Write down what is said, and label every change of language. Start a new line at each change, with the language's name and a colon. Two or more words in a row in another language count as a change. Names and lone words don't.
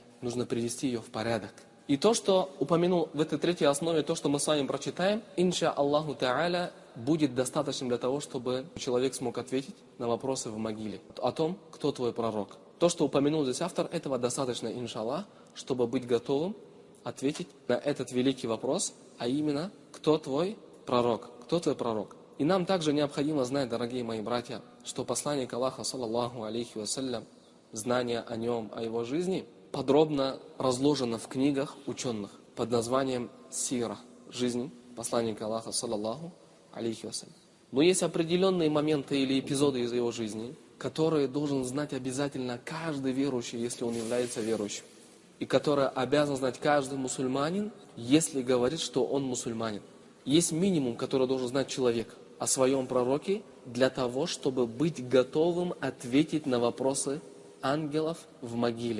Russian: Нужно привести ее в порядок. И то, что упомянул в этой третьей основе, то, что мы с вами прочитаем,
Arabic: إن شاء الله تعالى,
Russian: будет достаточным для того, чтобы человек смог ответить на вопросы в могиле. О том, кто твой пророк. То, что упомянул здесь автор, этого достаточно,
Arabic: إن شاء الله,
Russian: чтобы быть готовым ответить на этот великий вопрос, а именно, кто твой пророк? Кто твой пророк? И нам также необходимо знать, дорогие мои братья, что посланник Аллаха,
Arabic: صلى الله عليه وسلم,
Russian: знание о нем, о его жизни, подробно разложено в книгах ученых под названием «Сира» – жизнь посланника Аллаха,
Arabic: صلى الله عليه وسلم.
Russian: Но есть определенные моменты или эпизоды из его жизни, которые должен знать обязательно каждый верующий, если он является верующим. И которые обязан знать каждый мусульманин, если говорит, что он мусульманин. Есть минимум, который должен знать человек о своем пророке для того, чтобы быть готовым ответить на вопросы ангелов в могиле.